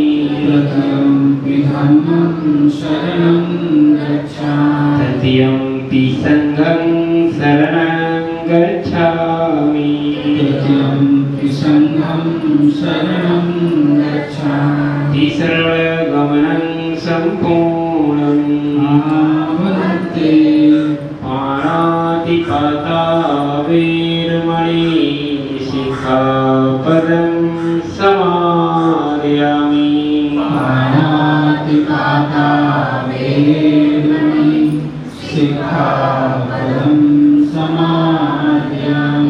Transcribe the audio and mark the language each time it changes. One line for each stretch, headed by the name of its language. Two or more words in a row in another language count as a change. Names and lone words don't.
Pali: तृतीयं धम्मं शरणं गच्छामि तृतीयं संघं शरणं गच्छामि तृतीयं संघं शरणं गच्छामि तिसरणगमनं सम्पूर्णम् आवन्ते पाणातिपाता वीरमणि शिखापदं समादयामि पाणातिपाता वेदमणि शिखापदं समादयामि